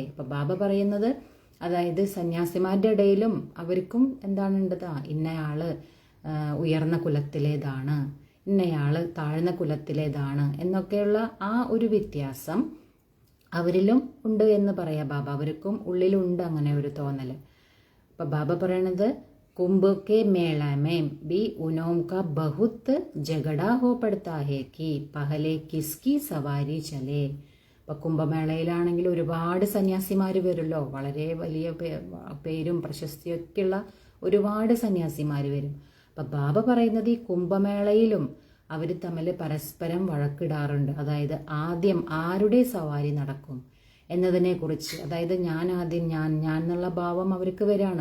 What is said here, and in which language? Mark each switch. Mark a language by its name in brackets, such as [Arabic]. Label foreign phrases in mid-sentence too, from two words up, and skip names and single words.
[Malayalam] അപ്പൊ ബാബ പറയുന്നത്, അതായത് സന്യാസിമാരുടെ ഇടയിലും അവർക്കും എന്താണുണ്ടത്, ഇന്നയാള് ഉയർന്ന കുലത്തിലേതാണ്, ഇന്നയാള് താഴ്ന്ന കുലത്തിലേതാണ് എന്നൊക്കെയുള്ള ആ ഒരു വ്യത്യാസം അവരിലും ഉണ്ട് എന്ന് പറയാ ബാബ. അവർക്കും ഉള്ളിലുണ്ട് അങ്ങനെ ഒരു തോന്നല്. അപ്പൊ ബാബ പറയണത് [Hindi] कुंभ के मेला में भी उनों का बहुत झगड़ा हो पड़ता है कि पहले किसकी सवारी चले. [Malayalam] ഇപ്പൊ കുംഭമേളയിലാണെങ്കിൽ ഒരുപാട് സന്യാസിമാര് വരുമല്ലോ, വളരെ വലിയ പേരും പ്രശസ്തിയൊക്കെയുള്ള ഒരുപാട് സന്യാസിമാര് വരും. അപ്പൊ ബാബ പറയുന്നത് ഈ കുംഭമേളയിലും അവർ തമ്മിൽ പരസ്പരം വഴക്കിടാറുണ്ട്. അതായത് ആദ്യം ആരുടെ സവാരി നടക്കും എന്നതിനെ കുറിച്ച്, അതായത് ഞാൻ ആദ്യം ഞാൻ എന്നുള്ള ഭാവം അവർക്ക് വരികയാണ്.